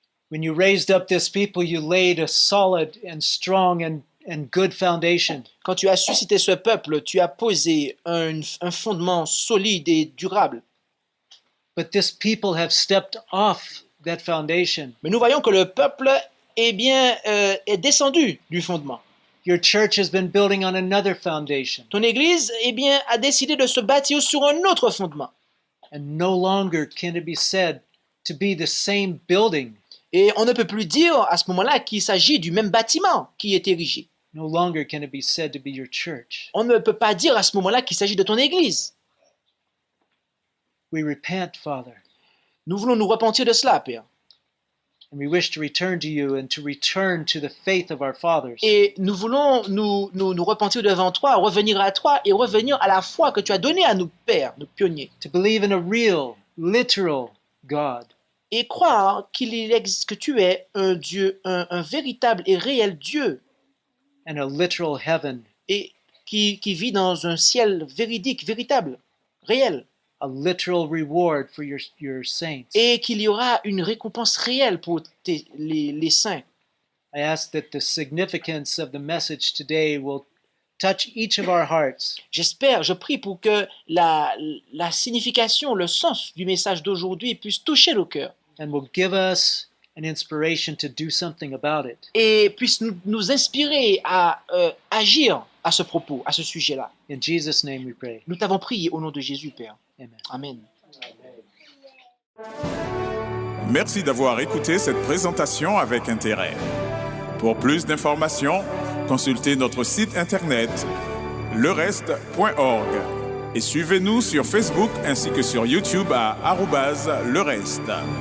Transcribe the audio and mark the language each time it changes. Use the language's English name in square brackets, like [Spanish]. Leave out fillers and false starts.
[English] when you raised up this people, you laid a solid and strong and good foundation. [French] quand tu as suscité ce peuple, tu as posé un fondement solide et durable. [English] But this people have stepped off that foundation. [French] Mais nous voyons que le peuple est descendu du fondement. [English] Your church has been building on another foundation. [French] Ton Église a décidé de se bâtir sur un autre fondement. [English] And no longer can it be said to be the same building. [French] Et on ne peut plus dire à ce moment-là qu'il s'agit du même bâtiment qui est érigé. [English] No longer can it be said to be your church. [French] On ne peut pas dire à ce moment-là qu'il s'agit de ton Église. [English] We repent, Father, [French] Nous voulons nous repentir de cela, Père. [English] and we wish to return to you and to return to the faith of our fathers. [French] Et nous voulons nous repentir devant toi, revenir à toi et revenir à la foi que tu as donnée à nos pères, nos pionniers. [English] To believe in a real, literal God. [French] Et croire que tu es un Dieu, un véritable et réel Dieu, [English] And a literal heaven, [French] et qui vit dans un ciel véridique, véritable, réel, [English] a literal reward for your saints. [French] et qu'il y aura une récompense réelle pour les saints. [English] I ask that the significance of the message today will touch each of our hearts, [French] Je prie pour que la signification, le sens du message d'aujourd'hui puisse toucher nos cœurs [English] and will give us an inspiration to do something about it. [French] et puisse nous inspirer à agir à ce propos, à ce sujet-là. [English] In Jesus' name we pray. [French] Nous t'avons prié au nom de Jésus, Père. [English] Amen. [French] Amen. Merci d'avoir écouté cette présentation avec intérêt. Pour plus d'informations, consultez notre site internet lereste.org et suivez-nous sur Facebook ainsi que sur YouTube à @lereste.